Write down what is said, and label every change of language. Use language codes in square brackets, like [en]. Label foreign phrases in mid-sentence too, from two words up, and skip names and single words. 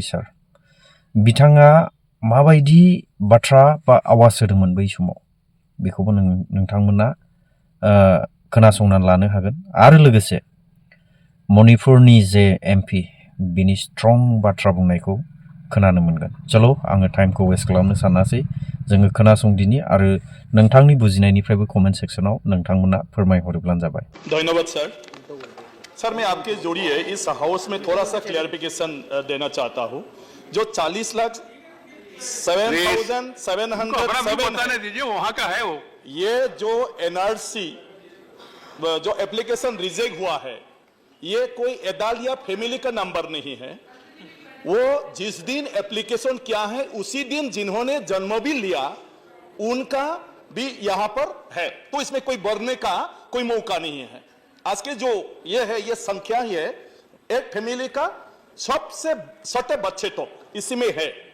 [brx] सार बिथाङा माबायदि बाथ्रा बा आवाज होदोंमोन बै समाव बेखौबो नोंथांमोना खोनासंनानै लानो हागोन आरो लोगोसे मणिपुरनि जे एमपि बिनि स्ट्रं बाथ्रा बुंनायखौ खोनानो मोनगोन चलो आङो टाइमखौ वेस्ट खालामनो सानासै जोङो खोनासंदिनि आरो नोंथांनि बुजिनायनिफ्रायबो [en] comment sectionao [brx] नोंथांमोना फोरमायहरोब्लानो जाबाय [hi] धन्यवाद सर मैं आपके जोड़िए इस हाउस में थोड़ा सा क्लियरिफिकेशन देना चाहता हूँ जो 40 लाख 7,707 दीजिए वहाँ का है वो ये जो एनआरसी जो [en] application reject [hi] हुआ है ये कोई एदाल या फैमिली का नंबर नहीं है वो जिस दिन एप्लीकेशन किया है उसी दिन जिन्होंने जन्म भी लिया उनका भी यहाँ पर है तो इसमें कोई बढ़ने का कोई मौका नहीं है आज के जो ये है ये संख्या ही है एक फैमिली का सबसे छोटे बच्चे तो इसी में है